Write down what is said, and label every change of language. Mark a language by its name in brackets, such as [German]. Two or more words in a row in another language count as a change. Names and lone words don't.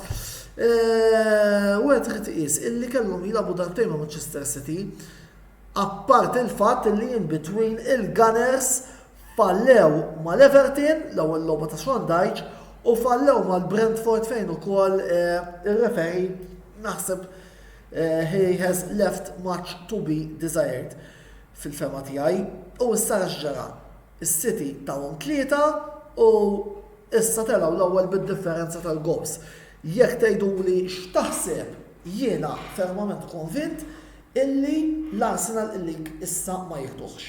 [Maltese] U qed trid tqis illi kellhom jilagħbu darbtejn ma' Manchester City. Apart il-fatt illi [English] in between [Maltese] il-Gunners fallew mal-Everton l-ewwel logħba ta' Sean Dyche u fallew mal-Brentford fejn ukoll ir-referi naħseb [English] he has left much to be desired [Maltese] fil-fema tiegħi u issa ġara. Is-City tawhom 3 u issa telgħu l-ewwel bid-differenza tal-gols. Jekk tgħiduli x'taħseb jiena fermament konvint illi l-Arsenal illi issa ma jieħduhx.